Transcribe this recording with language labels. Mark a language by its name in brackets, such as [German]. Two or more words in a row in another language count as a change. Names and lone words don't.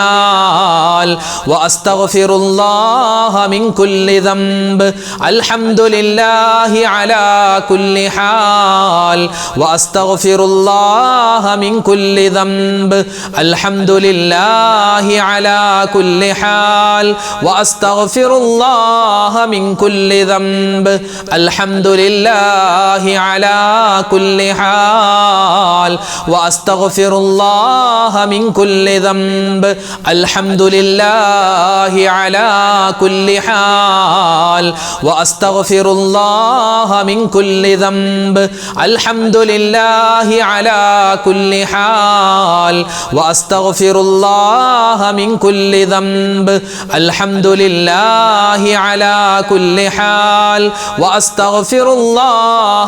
[Arabic] حال وأستغفر الله من كل ذنب الحمد لله على كل حال وأستغفر الله من كل ذنب الحمد لله على كل حال وأستغفر الله من كل ذنب الحمد لله على كل حال وأستغفر الله من كل ذنب الحمد لله على كل حال وأستغفر الله من كل ذنب الحمد لله على كل حال وأستغفر الله من كل ذنب الحمد لله على كل حال وأستغفر الله